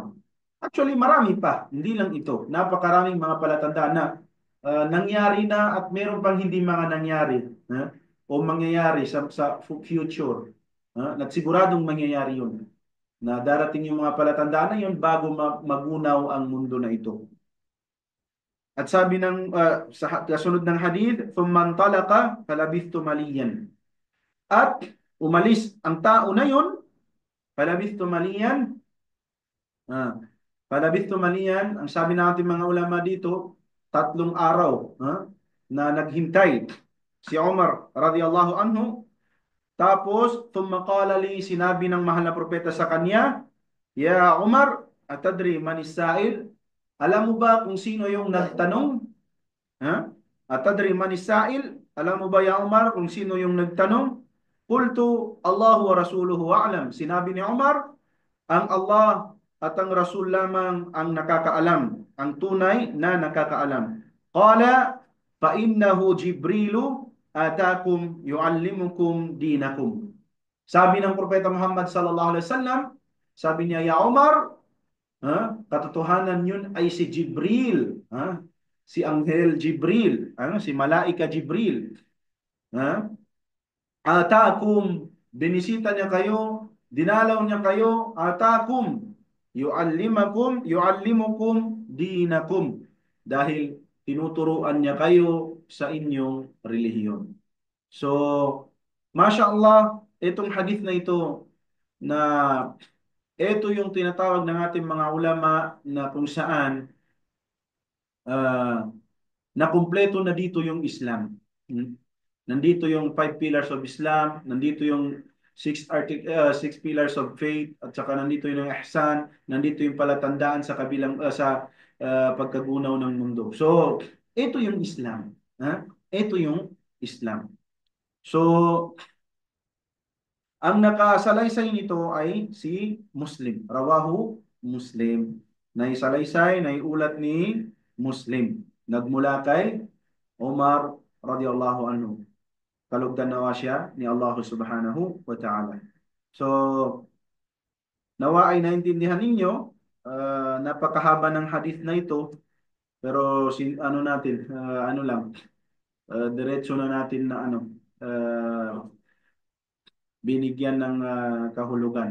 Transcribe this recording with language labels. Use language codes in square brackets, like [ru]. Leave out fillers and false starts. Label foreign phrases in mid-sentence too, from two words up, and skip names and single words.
[tl] Actually, marami pa, hindi lang ito. Napakaraming mga palatandaan na nangyari na at meron pang hindi mga nangyari o mangyayari sa future. At siguradong mangyayari yun. Na darating yung mga palatandaan na yun bago magunaw ang mundo na ito. At sabi ng sa kasunod ng hadith, [ar] "ثم انطلق فلبثت مليا." [tl] At umalis ang tao na yun, [ar] فلبثت مليا. [tl] Ah, [ar] فلبثت مليا, [tl] ang sabi ng ating mga ulama dito, 3 araw na naghintay si Umar [ar] رضي الله عنه. Tapos, ثم قال لي, [tl] sinabi ng mahal na propeta sa kanya, [ar] "يا عمر، أتدري من السائل?" [tl] Alam mo ba kung sino yung nagtanong? Ha? [ar] أتدري من السائل? [tl] Alam mo ba ya Umar kung sino yung nagtanong? [ar] قلت الله ورسوله أعلم. [tl] Sinabi ni Umar, ang Allah at ang Rasul lamang ang nakakaalam, ang tunay na nakakaalam. [ar] قال فإنه جبريل أتاكم يعلمكم دينكم. [tl] Sabi ng propeta Muhammad [ar] صلى الله عليه وسلم, [tl] sabi niya, [ar] يا عمر, [tl] katotohanan yun ay si Jibril, si Anghel Jibril, si Malaika Jibril. Atakum, binisita niya kayo, dinalaw niya kayo, [ar] أتاكم يعلمكم دينكم. [tl] Dahil tinuturuan niya kayo sa inyong relihiyon. So, [ar] ما شاء الله, [tl] itong hadith na ito, na ito yung tinatawag ng ating mga ulama na kung saan uh, na kumpleto na dito yung Islam. Nandito yung [en] 5 pillars of Islam, [tl] nandito yung [en] six pillars of faith, [tl] at saka nandito yung ihsan, nandito yung palatandaan sa kabilang sa pagkagunaw ng mundo. So, ito yung Islam. Ito yung Islam. So, ang nakasalaysay nito ay si Muslim. [ar] رواه مسلم. [tl] Naisalaysay, naiulat ni Muslim. Nagmula kay Umar [ar] رضي الله عنه. [tl] Kalugdan nawa siya ni [ar] الله سبحانه وتعالى. [tl] So, nawa ay naintindihan ninyo, napakahaba ng hadith na ito, pero ano natin, ano lang, diretso na natin na ano, binigyan ng kahulugan.